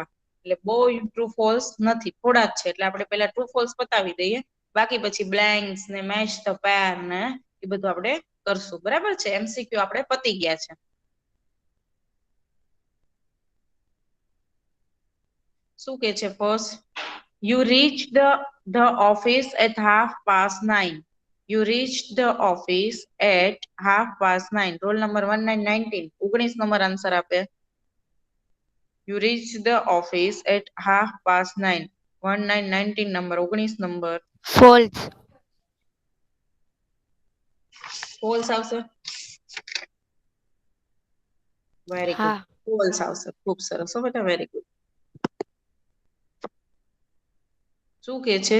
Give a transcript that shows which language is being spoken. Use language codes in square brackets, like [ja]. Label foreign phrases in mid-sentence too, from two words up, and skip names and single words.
[gu] એટલે બહુ [en] true false [gu] નથી, થોડા જ છે, એટલે આપણે પેલા [en] true false [gu] બતાવી દઈએ, બાકી પછી બ્લેન્ક્સ ને [en] match the pair [gu] ને એ બધું આપણે કરશું, બરાબર છે. એમસીક્યુ આપણે પતી ગયા છે. શું કે છે ફર્સ્ટ? [en] you reach the office at 9:30. You reached the office at 9:30. roll number [gu] 1919. 19 નંબર આન્સર આપે. [en] You reached the office at 9:30. [gu] 1919 નંબર, 19 નંબર. ફોલ્સ. ફોલ્સ આવશે. [en] very good, [gu] હા. ફોલ્સ આવશે. ખૂબ સરસ હો બેટા, [en] very good. [gu] શું કે છે?